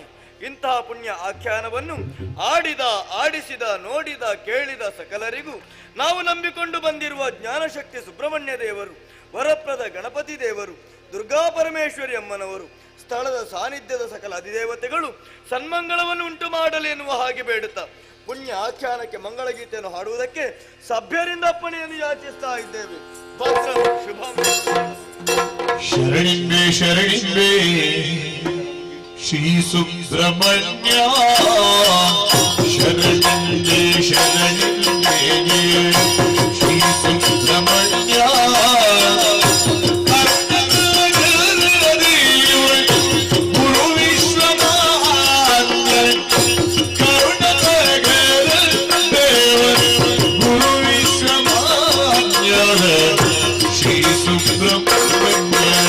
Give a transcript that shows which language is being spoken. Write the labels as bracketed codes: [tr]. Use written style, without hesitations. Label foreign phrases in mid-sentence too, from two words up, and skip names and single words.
[kn] ಇಂತಹ ಪುಣ್ಯ ಆಖ್ಯಾನವನ್ನು ಆಡಿದ ಆಡಿಸಿದ ನೋಡಿದ ಕೇಳಿದ ಸಕಲರಿಗೂ ನಾವು ನಂಬಿಕೊಂಡು ಬಂದಿರುವ ಜ್ಞಾನಶಕ್ತಿ ಸುಬ್ರಹ್ಮಣ್ಯ ದೇವರು, ವರಪ್ರದ ಗಣಪತಿ ದೇವರು, ದುರ್ಗಾ ಪರಮೇಶ್ವರಿ ಅಮ್ಮನವರು, ಸ್ಥಳದ ಸಾನ್ನಿಧ್ಯದ ಸಕಲ ಅಧಿದೇವತೆಗಳು ಸನ್ಮಂಗಳವನ್ನು ಉಂಟು ಮಾಡಲಿ ಎನ್ನುವ ಹಾಗೆ ಬೇಡುತ್ತಾ ಪುಣ್ಯ ಆಖ್ಯಾನಕ್ಕೆ ಮಂಗಳಗೀತೆಯನ್ನು ಹಾಡುವುದಕ್ಕೆ ಸಭ್ಯರಿಂದ ಅಪ್ಪಣೆಯನ್ನು ಯಾಚಿಸ್ತಾ ಇದ್ದೇವೆ. ಭದ್ರ ಶುಭ. ಶರಣಿಂಬೆ ಶರಣಿಂಬೆ ಶ್ರೀ ಸುಬ್ರಹ್ಮಣ್ಯ ಶರಣಿಂಬೆ ಶರಣಿಂಬೆ ಶ್ರೀ ಸುಬ್ರಹ್ಮಣ್ಯ ಗುರು ವಿಶ್ವಮಾನ್ಯ ಕರುಣಾಕರ ಗುರು ವಿಶ್ವಮಾನ್ಯ ಶ್ರೀ ಸುಬ್ರಹ್ಮಣ್ಯ